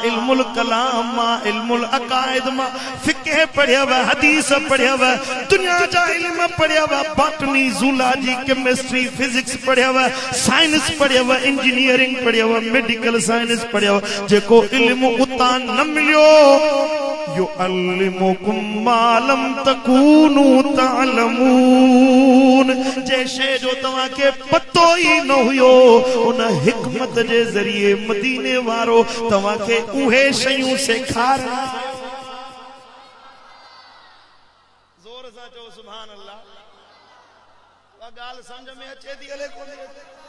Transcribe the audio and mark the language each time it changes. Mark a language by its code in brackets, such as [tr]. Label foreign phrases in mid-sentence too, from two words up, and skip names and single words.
[sd] इल्मुल कलाम मां, इल्मुल अकाइद मां, फिक़ह पढ़ियव, हदीस पढ़ियव, दुनिया जा इल्म पढ़ियव, बॉटनी, ज़ूलॉजी, केमिस्ट्री, फिजिक्स पढ़ियव, साइंस पढ़ियव, इंजीनियरिंग पढ़ियव, [en] medical science [sd] पढ़ियव, जेको इल्म उतां न मिलियो, [ar] يعلمكم ما لم تكونوا تعلمون, [sd] जे शइ जो तव्हांखे पतो ई न हुयो, उन हिकमत जे ज़रिए मदीने वारो तव्हांखे उहे शयूं सेखार। जोर सां चओ [ar] سبحان الله. [sd] उहा ॻाल्हि सम्झ में अचे थी हले कोन अचे?